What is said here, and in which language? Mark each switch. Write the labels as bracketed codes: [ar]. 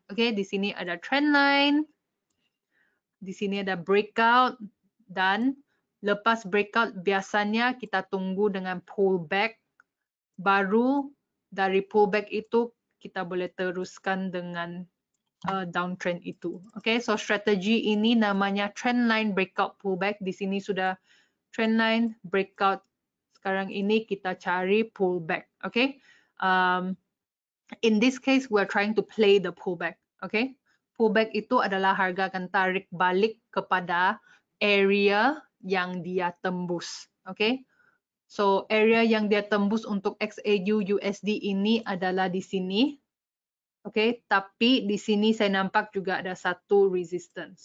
[ms] Okay, di sini ada trend line, di sini ada breakout, dan lepas breakout biasanya kita tunggu dengan pullback, baru dari pullback itu kita boleh teruskan dengan downtrend itu. Okay, so strategi ini namanya trend line breakout pullback. Di sini sudah trend line breakout. Sekarang ini kita cari pullback. [en] Okay, in this case we're trying to play the pullback. [ms] Okay, pullback itu adalah harga akan tarik balik kepada area yang dia tembus. Okay. So area yang dia tembus untuk XAU USD ini adalah di sini. Oke, tapi di sini saya nampak juga ada satu resistance.